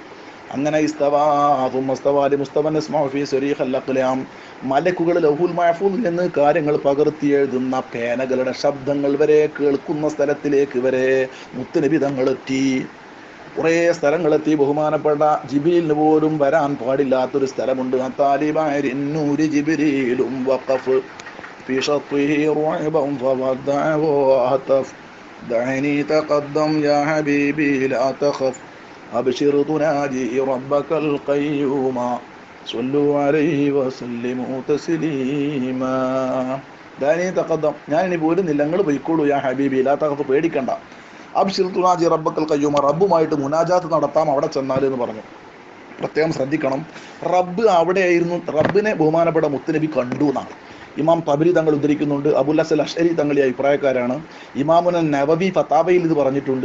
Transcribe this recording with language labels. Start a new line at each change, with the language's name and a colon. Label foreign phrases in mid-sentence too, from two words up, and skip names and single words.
Malayalam: അങ്ങനെ മലക്കുകൾ ലൗഹുൽ മഹ്ഫൂദിൽ നിന്ന് കാര്യങ്ങൾ പകർത്തി എഴുതുന്ന പേനകളുടെ ശബ്ദങ്ങൾ വരെ കേൾക്കുന്ന സ്ഥലത്തിലേക്ക് വരെ മുത്തുനബി തങ്ങളെത്തി. കുറേ സ്ഥലങ്ങളെത്തി. ബഹുമാനപ്പെട്ട ജിബ്രീലിന് പോലും വരാൻ പാടില്ലാത്തൊരു സ്ഥലമുണ്ട്.
Arabic: ജിബ്രീലും വഖഫ് في شطه رعبا فودعه وهتف دعني تقدم يا حبيبي لا تخف أبشر تناجي ربك القيوم صلوا عليه وسلموا تسليما دعني تقدم,
Malayalam: ഞാൻ ഇനി പോരുന്നില്ല, നിങ്ങൾ പോയിക്കോളൂ.
Arabic: يا حبيبي لا تخف, പേടിക്കണ്ട. أبشر تناجي ربك القيوم,
Malayalam: റബ്ബുമായിട്ട് മുനാജാത്ത് നടത്താം അവിടെ ചെന്നാൽ എന്ന് പറഞ്ഞു. പ്രത്യേകം ശ്രദ്ധിക്കണം, റബ്ബ് അവിടെയായിരുന്നു. റബ്ബിനെ ബഹുമാനപ്പെട്ട മുത്തുനബി കണ്ടു എന്നാണ് ഇമാം തബരി തങ്ങൾ ഉദ്ധരിക്കുന്നുണ്ട്. അബുൽ ഹസൻ അഷ്അരി തങ്ങളെ അഭിപ്രായക്കാരാണ്. ഇമാമുൻ നവവി ഫതാവയിൽ ഇത് പറഞ്ഞിട്ടുണ്ട്.